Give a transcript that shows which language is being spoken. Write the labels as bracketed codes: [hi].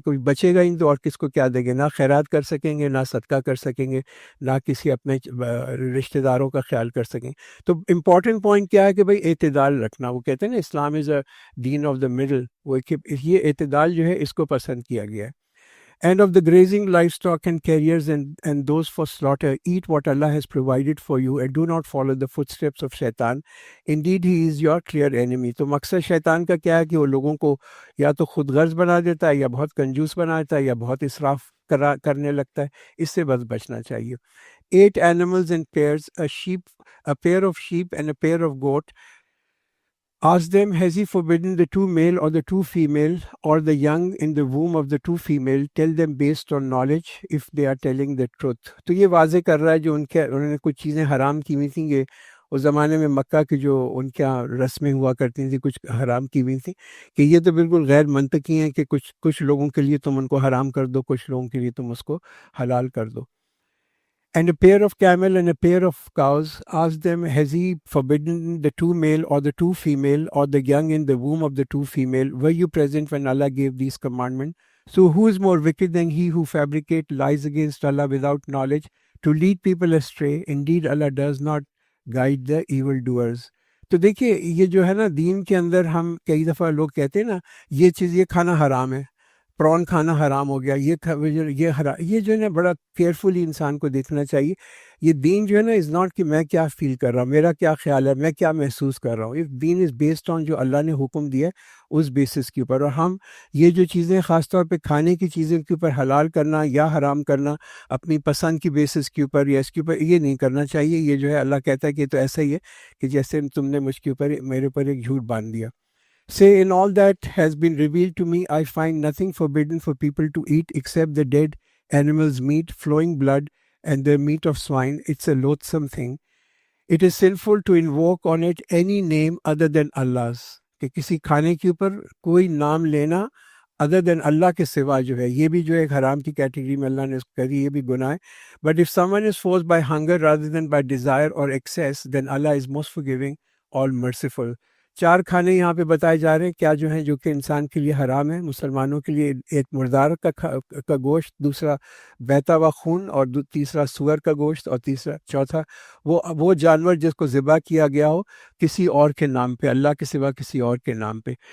[ur] کوئی بچے گا ہی تو اور کس کو کیا دیں گے؟ نہ خیرات کر سکیں گے، نہ صدقہ کر سکیں گے، نہ کسی اپنے رشتہ داروں کا خیال کر سکیں. تو امپورٹنٹ پوائنٹ کیا ہے کہ بھائی اعتدال رکھنا. وہ کہتے ہیں نا اسلام [en] Is a دین of the middle. [ur] وہ یہ اعتدال جو ہے اس کو پسند کیا گیا ہے. [en] And of the grazing livestock and carriers and those for slaughter, eat what Allah has provided for you, and do not follow the footsteps of shaitan. Indeed, he is your clear enemy. [ur] تو مقصد شیطان کا کیا ہے کہ وہ لوگوں کو یا تو خود غرض بنا دیتا ہے، یا بہت کنجوس بنا دیتا ہے، یا بہت اسراف کرنے لگتا ہے. اس سے بس بچنا چاہیے. [en] 8 animals in pairs, a pair of sheep and a pair of goat. Ask them, has he forbidden the 2 male or the 2 female, or the young in the womb of the 2 female? Tell them based on knowledge if they are telling the truth. [ur] تو یہ واضح کر رہا ہے جو انہوں نے کچھ چیزیں حرام کی ہوئی تھیں. کہ اس زمانے میں مکہ کی جو ان کے رسمیں ہوا کرتی تھیں کچھ حرام کی ہوئی تھیں، کہ یہ تو بالکل غیر منطقی ہیں کہ کچھ لوگوں کے لیے تم ان کو حرام کر دو، کچھ لوگوں کے لیے تم اس کو حلال کر دو. [en] And a pair of camel and a pair of cows. Ask them, has he forbidden the 2 male or the 2 female, or the young in the womb of the 2 female? Were you present when Allah gave these commandments? So who is more wicked than he who fabricates lies against Allah without knowledge to lead people astray? Indeed, Allah does not guide the evildoers. [ur] تو دیکھیے یہ جو ہے نا دین کے اندر، ہم کئی دفعہ لوگ کہتے ہیں نا یہ چیز، یہ کھانا حرام ہے، پرون کھانا حرام ہو گیا، یہ جو ہے نا بڑا کیئرفلی انسان کو دیکھنا چاہیے. یہ دین جو ہے نا [en] is not [ur] کہ میں کیا فیل کر رہا ہوں، میرا کیا خیال ہے، میں کیا محسوس کر رہا ہوں. یہ دین [en] is based on [ur] جو اللہ نے حکم دیا ہے اس بیسس کے اوپر. اور ہم یہ جو چیزیں خاص طور پہ کھانے کی چیزوں کے اوپر حلال کرنا یا حرام کرنا اپنی پسند کی بیسس کے اوپر یا اس کے اوپر، یہ نہیں کرنا چاہیے. یہ جو ہے اللہ کہتا ہے کہ یہ تو ایسا ہی ہے کہ جیسے تم نے مجھ کے اوپر میرے اوپر ایک جھوٹ باندھ دیا. [en] Say, in all that has been revealed to me, I find nothing forbidden for people to eat except the dead animal's meat, flowing blood, and the meat of swine. It's a loathsome thing. It is sinful to invoke on it any name other than Allah's. [ur] کہ کسی کھانے کے اوپر کوئی نام لینا [en] other than [ur] اللہ کے سوا جو ہے، یہ بھی جو ایک حرام کی کیٹیگری میں اللہ نے اس کو کہی، یہ بھی گناہ ہے. [en] But if someone is forced by hunger rather than by desire or excess, then Allah is most forgiving, all merciful. [ur] 4 کھانے یہاں پہ بتائے جا رہے ہیں کیا جو ہیں جو کہ انسان کے لیے حرام ہے. مسلمانوں کے لیے ایک مردار کا گوشت، دوسرا بہتا ہوا خون، اور تیسرا سور کا گوشت، اور چوتھا وہ جانور جس کو ذبح کیا گیا ہو کسی اور کے نام پہ، اللہ کے سوا کسی اور کے نام پہ.